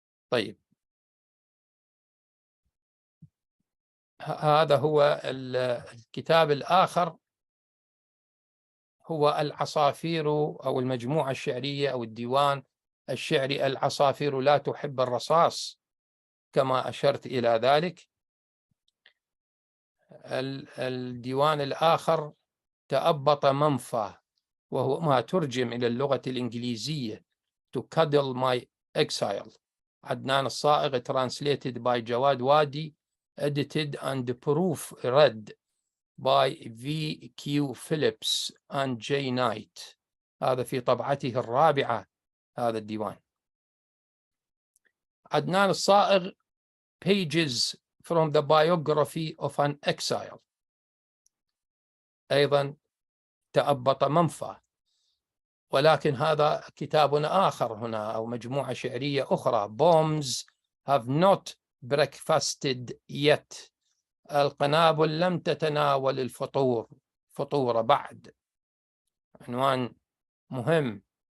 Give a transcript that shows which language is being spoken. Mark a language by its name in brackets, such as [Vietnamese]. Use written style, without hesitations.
[Arabic] طيب، هذا هو الكتاب الآخر، هو العصافير أو المجموعة الشعرية أو الديوان الشعري العصافير لا تحب الرصاص، كما أشرت إلى ذلك. الديوان الآخر تأبط منفى، وهو ما ترجم إلى اللغة الإنجليزية [English] To Cuddle My Exile. عدنان الصائغ translated by جواد وادي, edited and proofread by V.Q. Phillips and J. Knight. [Arabic] هذا في طبعته الرابعة هذا الديوان. [English] عدنان الصائغ Pages from the Biography of an Exile. [Arabic] أيضا تأبط منفى، ولكن هذا كتاب آخر هنا أو مجموعة شعرية أخرى. [English] Bombs have not breakfasted yet. [Arabic] القنابل لم تتناول فطور بعد. عنوان مهم.